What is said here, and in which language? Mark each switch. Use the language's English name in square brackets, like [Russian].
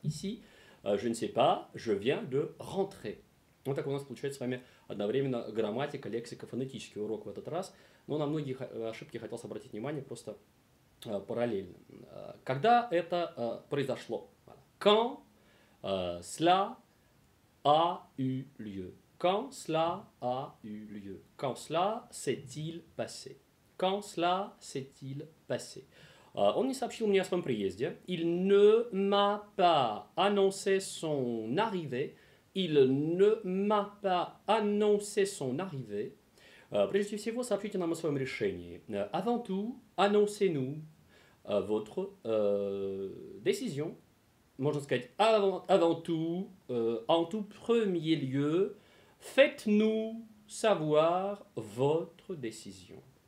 [French] Ici, je ne sais pas, je viens de rentrer. [Russian] Вот так у нас получается с вами одновременно грамматика, лексика, фонетический урок в этот раз. Но на многие ошибки я хотел обратить внимание просто параллельно. Когда это произошло? [French] Quand cela a eu lieu. Quand cela a eu lieu. Quand cela s'est-il passé. Quand cela s'est-il passé. [Russian] Он не сообщил мне о своем приезде. [French] Il ne m'a pas annoncé son arrivée. Il ne m'a pas annoncé son arrivée. [Russian] Прежде всего, сообщите нам о своем решении. [French] Avant tout, annoncez-nous votre décision. [Russian] Можно сказать [French] avant tout, en tout premier lieu, faites-nous savoir votre décision.